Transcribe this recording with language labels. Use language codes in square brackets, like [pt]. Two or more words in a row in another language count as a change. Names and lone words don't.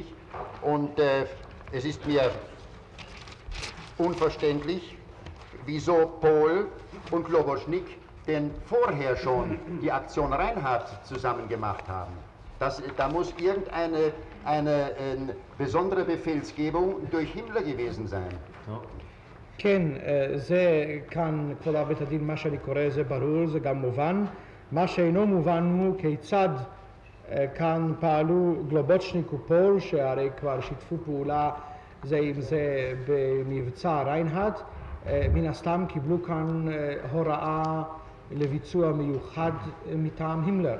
[de] Und es ist mir unverständlich, wieso Pol und Globocnik denn vorher schon die Aktion Reinhardt zusammen gemacht haben. Da muss irgendeine besondere Befehlsgebung durch Himmler gewesen sein. [he] כן, זה כאן, כבוד בית הדין, מה שאני קורא זה ברור, זה גם מובן. מה שאינו מובן הוא כיצד כאן פעלו גלובוצ'ניק ופול, שהרי כבר שיתפו פעולה זה עם זה במבצע ריינהרד, מן הסתם קיבלו כאן הוראה לביצוע מיוחד מטעם הימלר.